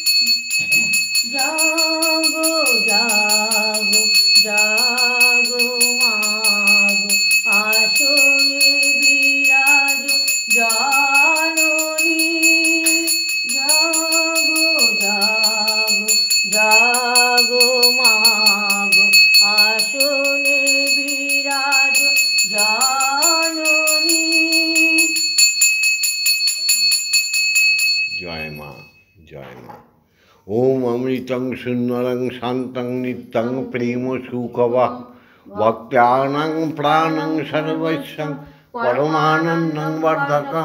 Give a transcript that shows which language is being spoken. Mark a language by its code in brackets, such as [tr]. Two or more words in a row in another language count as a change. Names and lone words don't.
[bn] জাগো জাগো জাগো মাগো, আসনে বিরাজ জাননী। জাগো জাগো জাগো মাগো, আসনে বিরাজ জাননী। জয় মা, জয় মা। [sa] ওম অমৃতং সুন্দরং শান্তং নিত্যং প্রেম সুখবাহ, ভক্ত্যানাং প্রাণং সর্বস্বং পরমানন্দং বর্ধকম।